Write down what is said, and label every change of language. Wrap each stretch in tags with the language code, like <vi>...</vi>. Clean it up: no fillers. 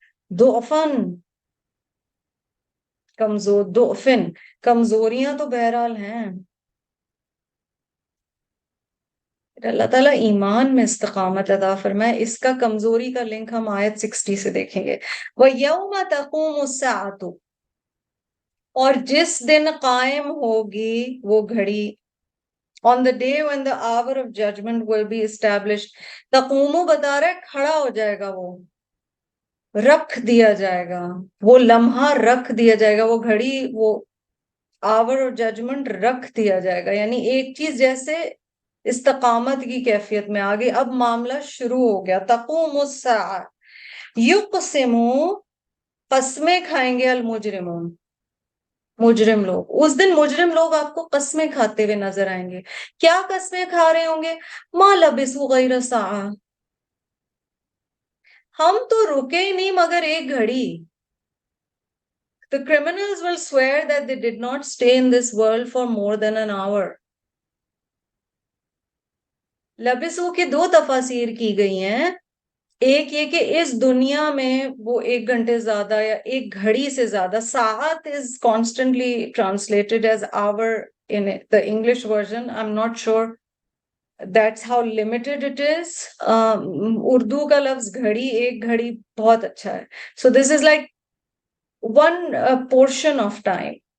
<ur>ضعفن, ضعفن, کمزوریاں تو بہرحال ہیں. اللہ تعالیٰ ایمان میں استقامت عطا فرمائے. اس کا کمزوری کا لنک ہم آیت 60 سے دیکھیں گے.</ur> <ar>وَيَوْمَ تَقُومُ السَّاعَةُ,</ar> <ur>اور جس دن قائم ہوگی وہ گھڑی,</ur> <en>on the day when the hour of judgment will be established.</en> <ur>تقوم بتا رہا ہے کھڑا ہو جائے گا, وہ رکھ دیا جائے گا, وہ لمحہ رکھ دیا جائے گا, وہ گھڑی, وہ آور اور ججمنٹ رکھ دیا جائے گا. یعنی ایک چیز جیسے استقامت کی کیفیت میں آگے, اب معاملہ شروع ہو گیا.</ur> <ar>تقوم الساعہ,</ar> <ur>یقسمو, قسمیں کھائیں گے, المجرمون, مجرم لوگ. اس دن مجرم لوگ آپ کو قسمیں کھاتے ہوئے نظر آئیں گے. کیا قسمیں کھا رہے ہوں گے؟</ur> <ar>ما لبثوا غیر ساعہ,</ar> <ur>ہم تو رکے ہی نہیں مگر ایک گھڑی.</ur> <en>The criminals will swear that they did not stay in this world for more than an hour.</en> <ur>لبسو کی دو تفاسیر کی گئی ہیں. ایک یہ کہ اس دنیا میں وہ ایک گھنٹے زیادہ یا ایک گھڑی سے زیادہ.</ur> <en>ساعت is constantly translated as hour in the English version. I'm not sure that's how limited it is.</en> <ur>Urdu کا لفظ گھڑی, ایک گھڑی بہت اچھا ہے.</ur> <en>So this is like one portion of time.</en>